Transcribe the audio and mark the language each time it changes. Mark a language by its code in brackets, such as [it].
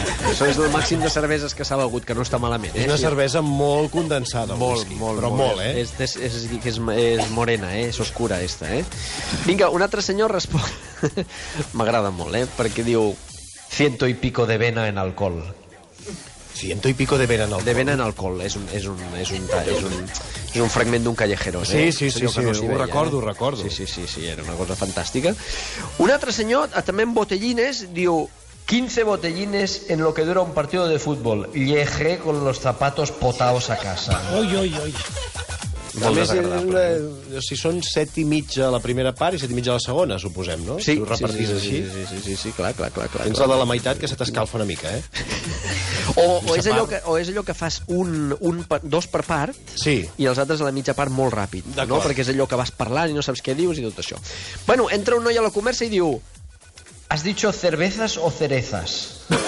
[ca] això és el màxim de cerveses que s'ha begut, que no està malament. És una cervesa molt condensada, molt, molt, eh? És morena, és oscura, esta, eh? Vinga, un altre senyor respon... M'agrada molt, perquè diu [es] 100 y pico de vena en alcohol. 100 y pico de vena en alcohol. [ca] De vena en alcohol, és un fragment d'un callejero. Sí, ho recordo. Sí, era una cosa fantàstica. Un altre senyor, també en botellines, diu 15 botellines [es] en lo que dura un partido de fútbol. Llegué con los zapatos potaos a casa. [ca] Oi. A més, si són 7 i mig a la primera part i 7 i mig a la segona, suposem, no? Sí, si ho repartís així. Sí, clar. Tens la de la meitat que se t'escalfa una mica, eh? O és allò que fas dos per part i els altres a la mitja part molt ràpid, no? Perquè és allò que vas parlant i no saps què dius i tot això. Bueno, entra un noi a la conversa i diu [es] ¿has dicho cervezas o cerezas?